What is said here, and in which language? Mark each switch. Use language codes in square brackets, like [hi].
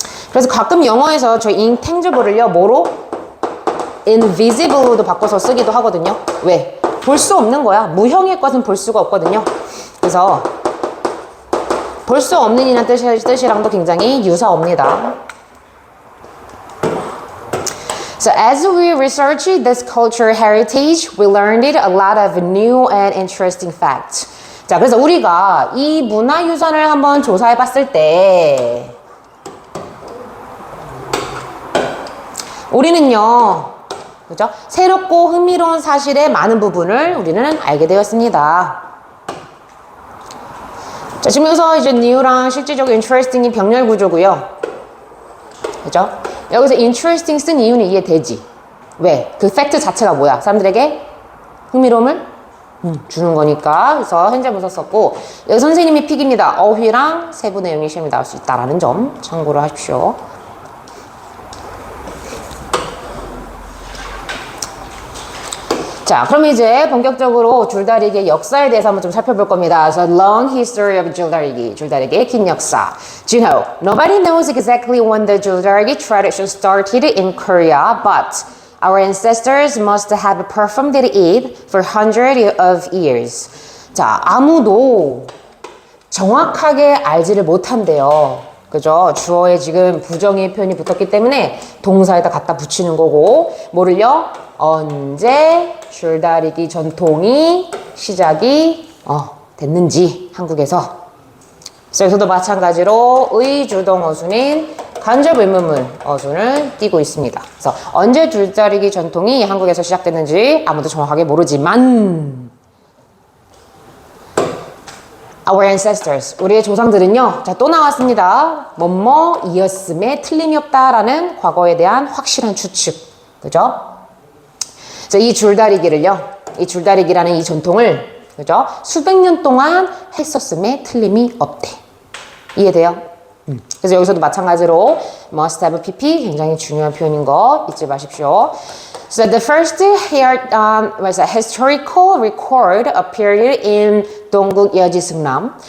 [ko] 그래서 가끔 영어에서 저 intangible을요 뭐로? invisible로도 바꿔서 쓰기도 하거든요. 왜? 볼 수 없는 거야. 무형의 것은 볼 수가 없거든요. 그래서 볼 수 없는 이란 뜻이랑도 굉장히 유사합니다. [en] So as we researched this cultural heritage, we learned a lot of new and interesting facts. [ko] 자, 그래서 우리가 이 문화유산을 한번 조사해 봤을 때 우리는요, 그죠? 새롭고 흥미로운 사실의 많은 부분을 우리는 알게 되었습니다. 자, 지금 여기서 이제 new랑 실질적으로 interesting이 병렬 구조고요. 그죠? 여기서 interesting 쓴 이유는 이해되지? 왜? 그 팩트 자체가 뭐야? 사람들에게 흥미로움을 주는 거니까. 그래서 현재 분사 썼고, 여기 선생님이 픽입니다. 어휘랑 세부 내용이 시험에 나올 수 있다는 점 참고를 하십시오. 자, 그럼 이제 본격적으로 줄다리기의 역사에 대해서 한번 좀 살펴볼 겁니다. [en] So, long history of 줄다리기, [ko] 줄다리기의 긴 역사. [en] Do you know, nobody knows exactly when the 줄다리기 tradition started in Korea, but our ancestors must have performed it for hundreds of years. [ko] 자, 아무도 정확하게 알지를 못한대요. 그죠? 주어에 지금 부정의 표현이 붙었기 때문에 동사에다 갖다 붙이는 거고, 뭐를요? 언제 줄다리기 전통이 시작이 됐는지 한국에서. 그래서 여기서도 마찬가지로 의주동 어순인 간접 의문문 어순을 띄고 있습니다. 그래서 언제 줄다리기 전통이 한국에서 시작됐는지 아무도 정확하게 모르지만 [en] Our ancestors, [ko] 우리의 조상들은요, 자, 또 나왔습니다. 뭐뭐이었음에 틀림이 없다라는 과거에 대한 확실한 추측. 그죠? 자, 이 줄다리기를요, 이 줄다리기라는 이 전통을, 그죠? 수백 년 동안 했었음에 틀림이 없대. 이해돼요? 그래서 여기서도 마찬가지로 must have pp 굉장히 중요한 표현인 거 잊지 마십시오. [en] So the first historical record appeared in 동국 여지승남.